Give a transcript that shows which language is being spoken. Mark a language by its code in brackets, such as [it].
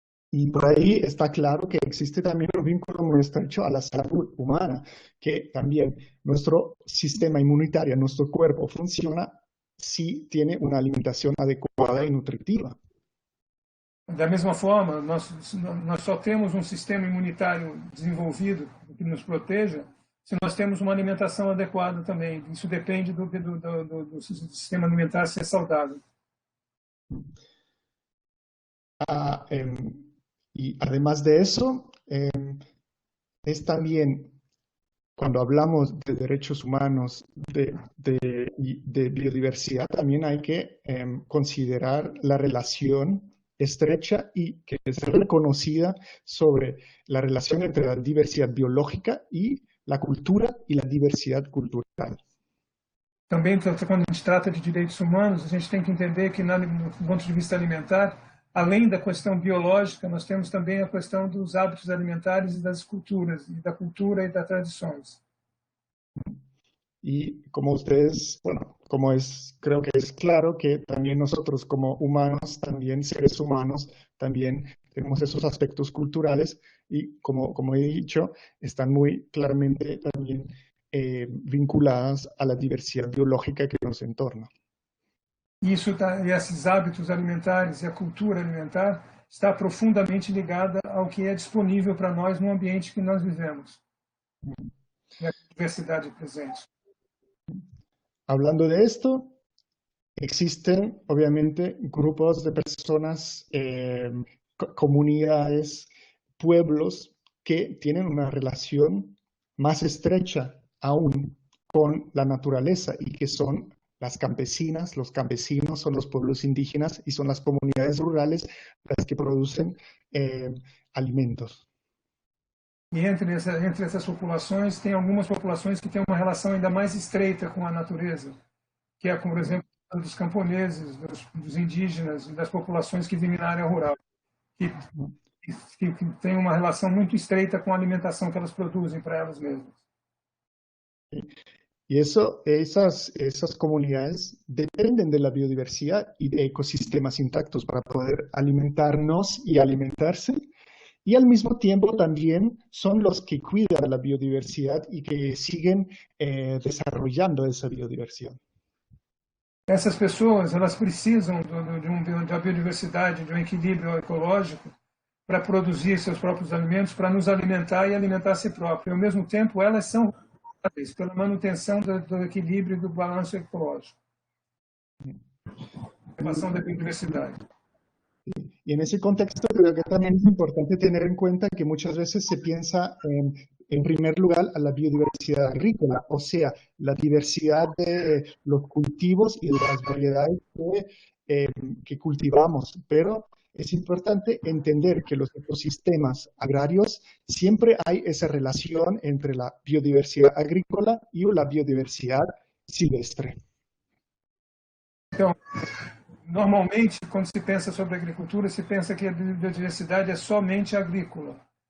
[es] Y por ahí está claro que existe también un vínculo muy estrecho a la salud humana, que también nuestro sistema inmunitario, nuestro cuerpo funciona si tiene una alimentación adecuada y nutritiva. [pt] Da mesma forma, nós só temos um sistema imunitário desenvolvido que nos proteja se nós temos uma alimentação adequada também. Isso depende do sistema alimentar ser saudável. [es] Y además de eso, es también, cuando hablamos de derechos humanos, de biodiversidad, también hay que considerar la relación estrecha y que es reconocida sobre la relación entre la diversidad biológica y la cultura y la diversidad cultural. [pt] Também, quando a gente trata de direitos humanos, a gente tem que entender que, do ponto de vista alimentar, além da questão biológica, nós temos também a questão dos hábitos alimentares e das culturas, e da cultura e das tradições. [es] Y como ustedes, bueno, creo que es claro que también nosotros como humanos, también seres humanos, también tenemos esos aspectos culturales y como he dicho, están muy claramente también vinculadas a la diversidad biológica que nos entorna. [pt] E esses hábitos alimentares e a cultura alimentar está profundamente ligada ao que é disponível para nós no ambiente que nós vivemos, na diversidade presente. [es] Hablando de esto, existen obviamente grupos de personas, comunidades, pueblos que tienen una relación más estrecha aún con la naturaleza y que son las campesinas, los campesinos, son los pueblos indígenas y son las comunidades rurales las que producen alimentos. [pt] E entre essas populações, tem algumas populações que têm uma relação ainda mais estreita com a natureza, que é, por exemplo, dos camponeses, dos indígenas e das populações que vivem na área rural, que têm uma relação muito estreita com a alimentação que elas produzem para elas mesmas. [es] Y esas comunidades dependen de la biodiversidad y de ecosistemas intactos para poder alimentarnos y alimentarse. Y al mismo tiempo también son los que cuidan la biodiversidad y que siguen desarrollando esa biodiversidad. [pt] Essas pessoas, elas precisam da biodiversidade, de um equilíbrio ecológico para produzir seus próprios alimentos, para nos alimentar e alimentar a si próprio. E, ao mesmo tempo, elas são responsáveis pela manutenção do equilíbrio e do balanço ecológico. Preservação da biodiversidade. [es] Y en ese contexto creo que también es importante tener en cuenta que muchas veces se piensa en primer lugar a la biodiversidad agrícola, o sea, la diversidad de los cultivos y de las variedades que cultivamos, pero es importante entender que los ecosistemas agrarios siempre hay esa relación entre la biodiversidad agrícola y la biodiversidad silvestre. [pt] Então, normalmente, quando se pensa sobre agricultura, se pensa que a biodiversidade é somente agrícola.